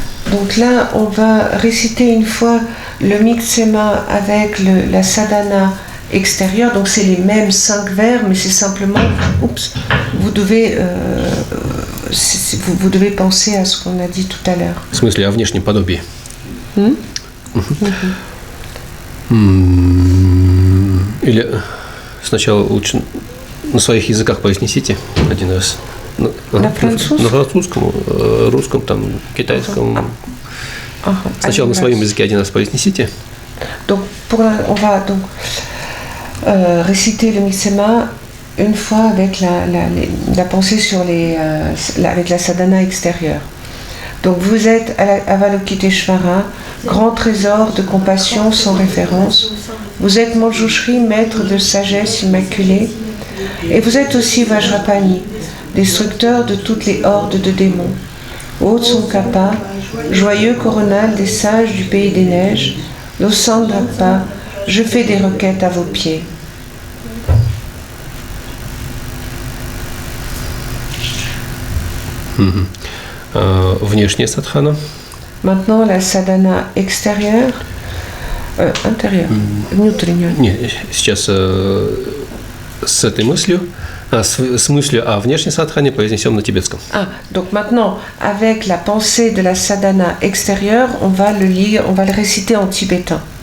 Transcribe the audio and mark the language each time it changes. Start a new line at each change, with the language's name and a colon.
French: Donc là, on va réciter une fois le Mixema avec la sadhana extérieure. Donc c'est les mêmes 5 vers, mais c'est simplement, vous devez penser à ce qu'on a dit tout à l'heure.
Russian: В смысле, о внешнем подобии. Или сначала лучше на своих языках произнесите один раз. На французском? На французском, русском, там, китайском. Сначала на своем языке один раз произнесите.
French: Donc, on va donc réciter le Mixema une fois avec la pensée sur avec la sadhana extérieure. Donc vous êtes Avalokiteshvara, grand trésor de compassion sans référence. Vous êtes Manjushri, maître de sagesse immaculée. Et vous êtes aussi Vajrapani, destructeur de toutes les hordes de démons. Ô Tsongkhapa, joyeux coronal des sages du pays des neiges, Losandapa, je fais des requêtes à vos pieds.
Russian: Внешняя садхана.
French: Maintenant la sadhana extérieure, intérieure,
Russian: внутренняя. Нет, сейчас с этой мыслью, с мыслью о внешней садхане произнесем на тибетском.
French: Donc maintenant, avec la pensée de la sadhana extérieure, on va le lire, on va le réciter en tibétain.